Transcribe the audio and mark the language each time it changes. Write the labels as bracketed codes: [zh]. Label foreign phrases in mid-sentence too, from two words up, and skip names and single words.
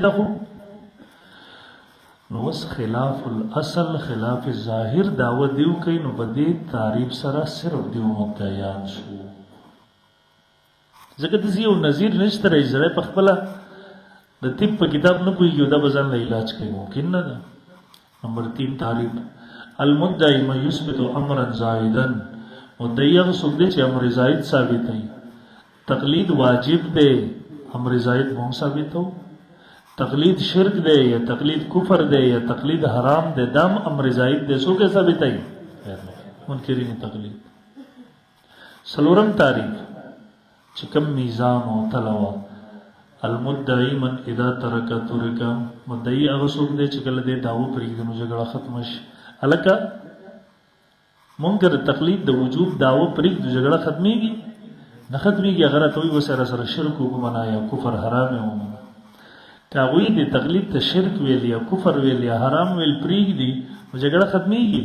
[ps] دا خو نو اوس خلاف الاصل خلاف ظاهر دعوه دیو کوي، نو په دې تعریف سره صرف دیو مدعیان شو. ځکه داسې یو نظیر نشته دی چې سړی په خپله د طب په کتاب نه پوهېږي او دا به ځان له علاج کوي، ممکن نه ده. [ar] نمبر 3 تعریف المدعي من يثبت امرا زائدا. [ps] مدعي هغه څوک دی چې امر زائد ثابتوي. تقلید واجب دی، امر زائد مونږ ثابتو. تقلید شرک دی یا تقلید کفر دی یا تقلید حرام دی، دام امر زائد دی. څوک یې ثابتوي؟ منکرین تقلید. څلورم تعریف چې کوم میزان او تلوه. [ar] المدعي من اذا ترک ترک. [ps] مدعي هغه څوک دی چې کله دې دعوه پرېږدي نو جګړه ختمه شي. هلکه مونږ د تقلید د وجوب دعوه پرېږدو جګړه ختمېږي؟ نه ختمېږي. هغه راته وایي ورسره سره شرک ومنه یا کفر حرام یې ومنه. که هغوی د تقلید ته شرک ویل یا کفر ویل یا حرام ویل پرېږدي نو جګړه ختمېږي؟